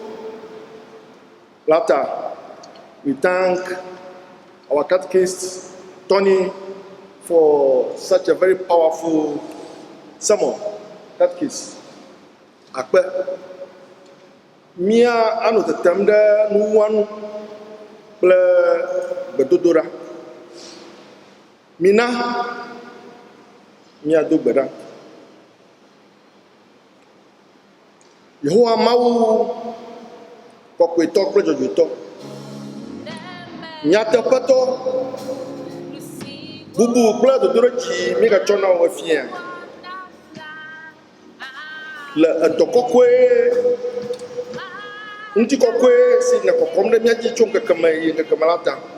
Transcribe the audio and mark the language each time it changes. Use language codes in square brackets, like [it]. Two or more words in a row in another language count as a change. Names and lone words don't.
[en] Later, we thank our catechist Tony for such a very powerful sermon. [ee] Catechist akpe mia anu tetem ɖe nuwɔnu kple gbedodoɖa. Mina míado gbe ɖa. Yehowa Mawu kɔkɔetɔ kple dzɔdzɔetɔ, nyateƒetɔ, bubu kple dodoɖedzi mígatsɔ na wo efia le edɔ kɔkɔe ŋutikɔkɔe si le kɔkɔm ɖe mía dzi tso ŋkeke me yi ŋkeke me la ta.